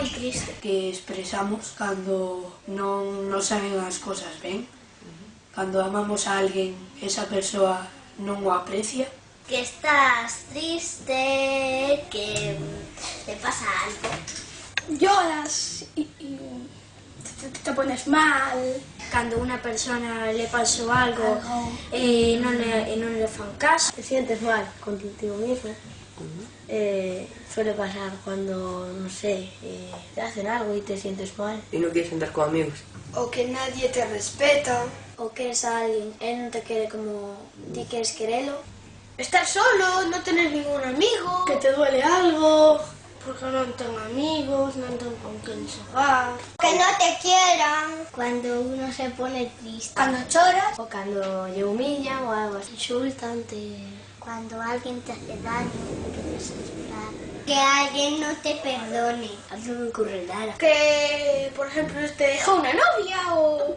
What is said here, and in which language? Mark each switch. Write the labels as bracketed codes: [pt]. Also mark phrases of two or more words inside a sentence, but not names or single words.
[gl] triste. Que expresamos cando non nos saben as cosas ben. Cando amamos a alguén, esa persoa non o aprecia. Que estás triste, que te pasa algo. [es] Lloras y te pones mal. [gl] Cando unha persona le pasou algo e non le fan caso. [es] Te sientes mal contigo mismo. Suele pasar cuando, no sé, te hacen algo y te sientes mal. Y no quieres andar con amigos. O que nadie te respeta. [gl] O queres a alguén e non te quere como ti queres querelo. [es] Estar solo, no tener ningún amigo. Que te duele algo. [gl] Porque non ten amigos, non ten con quen xogar. [es] Que no te quieran. Cuando uno se pone triste. [gl] Cando choras. O cuando lle humillan o algo así. Insultan, [es] Cuando alguien te hace daño, empiezas a llorar. Que alguien no te perdone. algo me ocurrirá. Que, por ejemplo, te deja una novia o...